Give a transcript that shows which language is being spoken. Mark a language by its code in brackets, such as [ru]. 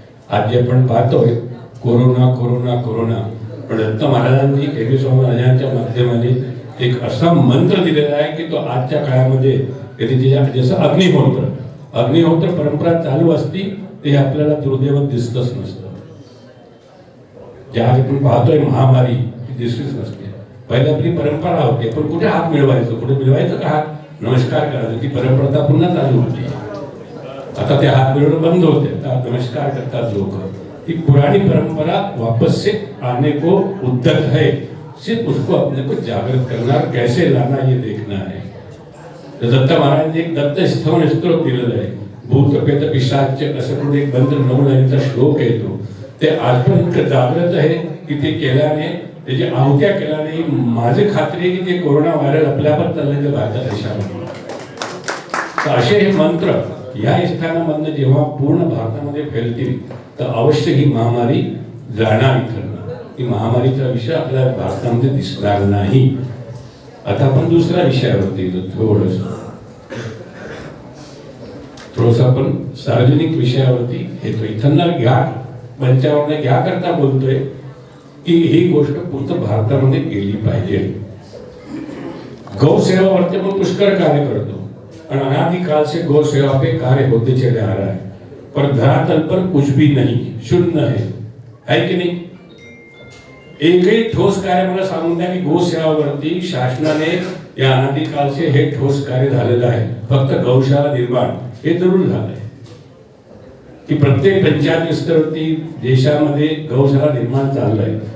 [mr] आज जे आपण पाहतोय कोरोना कोरोना कोरोना पण दत्त महाराजांनी केबी स्वामी महाराजांच्या माध्यमाने एक असा मंत्र दिलेला आहे की तो आजच्या काळामध्ये जसं अग्निहोत्र परंपरा चालू असती ते आपल्याला दुर्दैव दिसतच नसतं. ज्या आपण पाहतोय महामारी दिसलीच नसते. पहिले आपली परंपरा होती. आपण कुठे हात मिळवायचो कुठे मिळवायचं का हात नमस्कार करायचं ती परंपरा पुन्हा चालू होती. आता ते हात मिळवणं बंद होते. आता नमस्कार करतात लोक. [hi] ती पुरानी परंपरा वापस से आने को उद्यत है. सिर्फ उसको अपने को जागृत करना कैसे लाना ये देखना है. [mr] दत्त महाराज एक दत्त स्तवन स्तोत्र दिलेलं आहे. भूत प्रेत पिशाच असं म्हणून एक मंत्र 9 लाईनचा श्लोक आहे तो. ते आज पण इतकं जागृत आहे की ते केल्याने त्याची आहुत्या केल्याने माझी खात्री आहे की ते कोरोना व्हायरस आपल्यावर चाललेलं भारत देशामध्ये. तर असे हे मंत्र या स्थानामधनं जेव्हा पूर्ण भारतामध्ये फैलतील तर अवश्य ही महामारी जाणार इथं. ही महामारीचा विषय आपल्या भारतामध्ये दिसणार नाही. आता आपण दुसऱ्या विषयावरती थोडस आपण सार्वजनिक विषयावरती येतो. इथं घ्या मंचावर घ्या करता बोलतोय की ही गोष्ट पूर्ण भारतामध्ये गेली पाहिजे. गौसेवावरती पण पुष्कळ कार्य करतो [hi] और अनादिकाल से गौ सेवा पे कार्य होते चले आ रहा है. पर धरातल पर कुछ भी नहीं, शून्य है कि नहीं. [mr] एकही ठोस कार्य मला सांगून द्या की गो सेवावरती शासनाने या [hi] अनादिकाल से [mr] हे ठोस कार्य झालेलं आहे. फक्त गौशाला निर्माण हे जरूर झालंय की प्रत्येक पंचायत स्तरावरती देशामध्ये गौशाला निर्माण चाललंय.